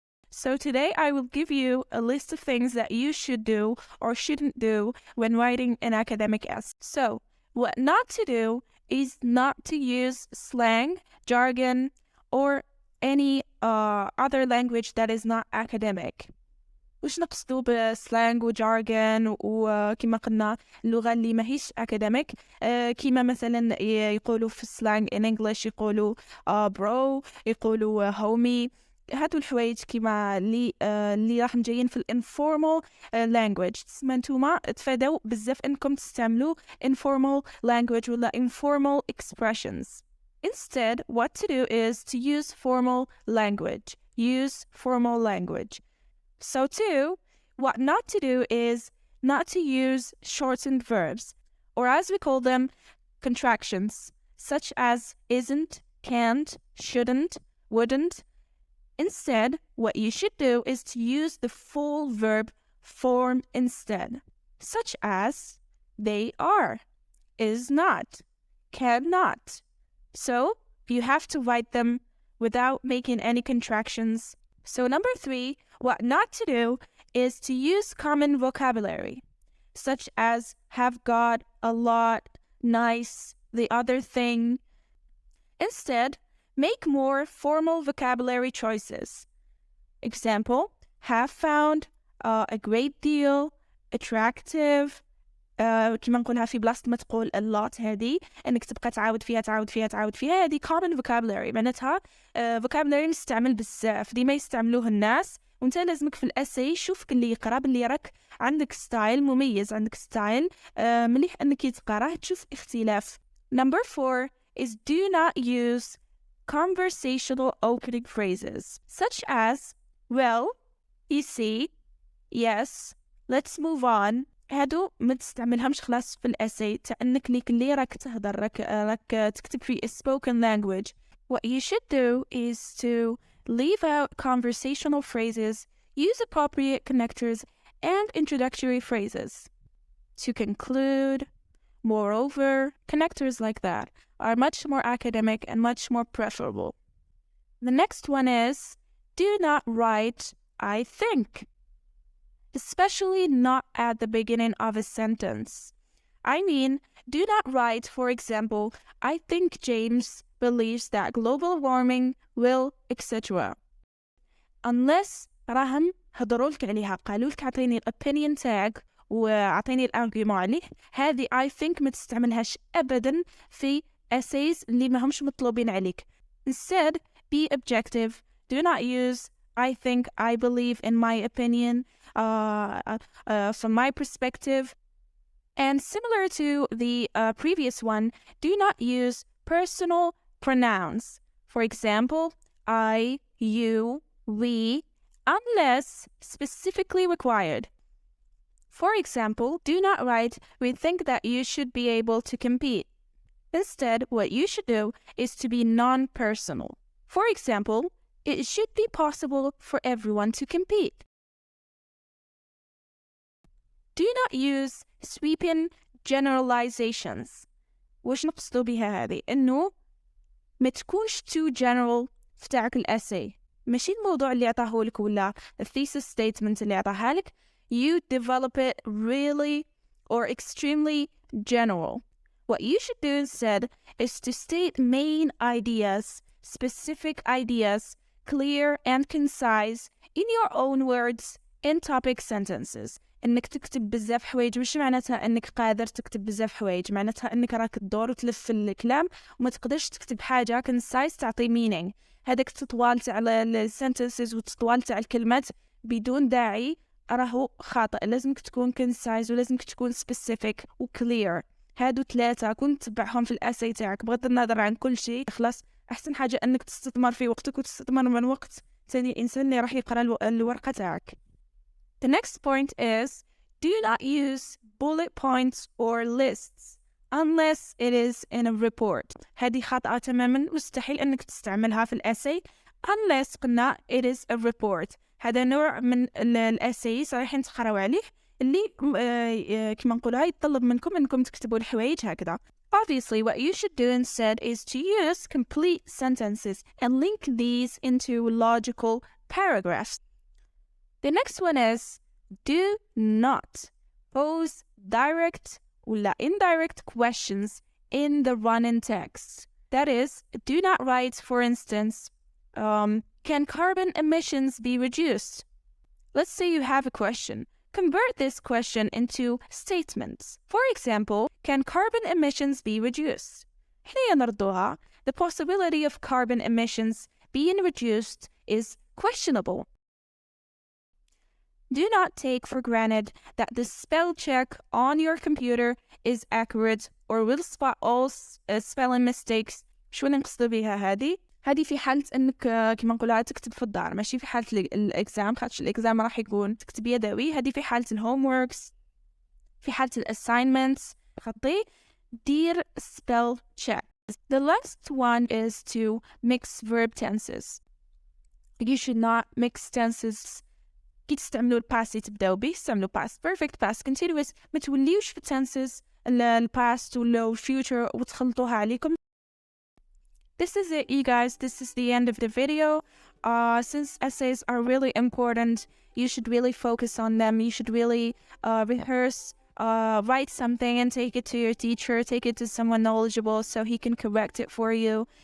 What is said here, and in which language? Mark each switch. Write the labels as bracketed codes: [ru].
[en] So today I will give you a list of things that you should do or shouldn't do when writing an academic essay. So what not to do is not to use slang, jargon, or any other language that is not academic. [ar] وش نقصدو بسلانج وجارجن وكما قلنا اللغة اللي ماهيش academic كما مثلا يقولوا في السلانج [en] in English [ar] يقولوا bro يقولوا homie هادو الحوايج كما اللي راح جايين في [en] informal language [ar] تسمى نتوما تفادوا بزاف انكم تستعملوا informal language ولا informal expressions. [en] Instead, what to do is to use formal language. Use formal language. So too, what not to do is not to use shortened verbs, or as we call them, contractions, such as isn't, can't, shouldn't, wouldn't. Instead, what you should do is to use the full verb form instead, such as they are, is not, cannot. So you have to write them without making any contractions. So number 3, what not to do is to use common vocabulary, such as have got, a lot, nice, the other thing. Instead, make more formal vocabulary choices. Example, have found, a great deal, attractive. [ar] كما نقولها في بلاصة ما تقول a lot هذه انك تبقى تعاود فيها هذه common vocabulary معناتها vocabulary مستعمل بزاف ديما يستعملوه الناس وانت لازمك في الاساي شوفك اللي يقرا باللي راك عندك ستايل مميز عندك ستايل مليح انك تقراه تشوف اختلاف. [en] Number 4 is do not use conversational opening phrases such as well, you see, yes, let's move on. [ar] هادو ما تستعملهمش خلاص في الاساي تاعك ليك اللي راك تهضر راك تكتب في spoken language. [en] What you should do is to leave out conversational phrases, use appropriate connectors and introductory phrases. To conclude, moreover, connectors like that are much more academic and much more preferable. The next one is do not write I think, especially not at the beginning of a sentence. I mean, do not write, for example, I think James believes that global warming will, etc. [ar] Unless راهم هضرولك عليها قالولك عطيني الopinion tag وعطيني الارجيومون عليه هذه [en] I think [ar] ما تستعملهاش أبدا في essays اللي ما همش مطلوبين عليك. [en] Instead, be objective. Do not use I think, I believe, in my opinion, from my perspective. And similar to the previous one, do not use personal pronouns. For example, I, you, we, unless specifically required. For example, do not write, we think that you should be able to compete. Instead, what you should do is to be non-personal. For example, it should be possible for everyone to compete. Do not use sweeping generalizations. [ar] وش نقصدو بها هذه؟ إنه ما تكونش [en] too general [ar] في تاعك الأساي. ماشي الموضوع اللي عطاهولك ولا thesis statement اللي عطاها لك. [en] You develop it really or extremely general. What you should do instead is to state main ideas, specific ideas, clear and concise in your own words in topic sentences. [ar] انك تكتب بزاف حوايج مش معناتها انك قادر تكتب بزاف حوايج معناتها انك راك تدور وتلف في الكلام وما تقدرش تكتب حاجه concise تعطي meaning. هذاك التطوال تاع السنتنسز والتطوال تاع الكلمات بدون داعي راهو خاطئ. لازمك تكون concise ولازمك تكون specific و clear. هادو 3 كنت تتبعهم في الاساي تاعك بغض النظر عن كل شيء. خلاص احسن حاجه انك تستثمر في وقتك وتستثمر من وقت ثاني الانسان اللي راح يقرا الورقه تاعك. [en] The next point is do not use bullet points or lists unless it is in a report. [ar] هذه خاطئة تماما، مستحيل أنك تستعملها في الأساي unless قلنا [en] it is a report. [ar] هذا نوع من الأساي رايحين تقراو عليه اللي كما نقولها يتطلب منكم أنكم تكتبوا الحوايج هكذا. [en] Obviously, what you should do instead is to use complete sentences and link these into logical paragraphs. The next one is do not pose direct or indirect questions in the running text. That is, do not write, for instance, can carbon emissions be reduced? Let's say you have a question. Convert this question into statements. For example, can carbon emissions be reduced? [ar] هنا نردوها. [en] The possibility of carbon emissions being reduced is questionable. Do not take for granted that the spell check on your computer is accurate or will spot all spelling mistakes. [ar] شو نقصد بها هذه في حالة انك كما نقولها تكتب في الدار، ماشي في حالة الاكزام، خاطش الاكزام راح يكون تكتب يدوي. هذه في حالة الهوم وركس، في حالة الاساينمنتس خطي دير spell check. [en] The last one is to mix verb tenses. You should not mix tenses. [ar] كي تستعملوا الباست تبداو به استعملوا past perfect past continuous، ما توليوش في tenses الباست ولا الفيوتشر وتخلطوها عليكم. [en] This is it, you guys. This is the end of the video. Since essays are really important, you should really focus on them. You should really rehearse, write something and take it to your teacher, take it to someone knowledgeable so he can correct it for you.